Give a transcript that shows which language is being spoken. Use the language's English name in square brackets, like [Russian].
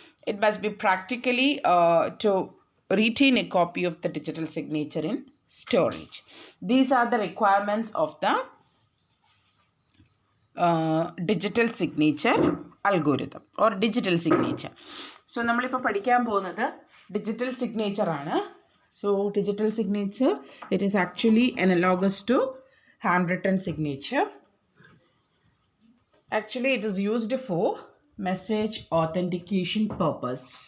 [English] It must be practically to retain a copy of the digital signature in storage. These are the requirements of the digital signature algorithm or digital signature. [Malayalam] So നമ്മളിപ്പോൾ പഠിക്കാൻ പോകുന്നത് digital signature ആണ്. [English] So digital signature, it is actually analogous to handwritten signature. Actually, it is used for message authentication purpose.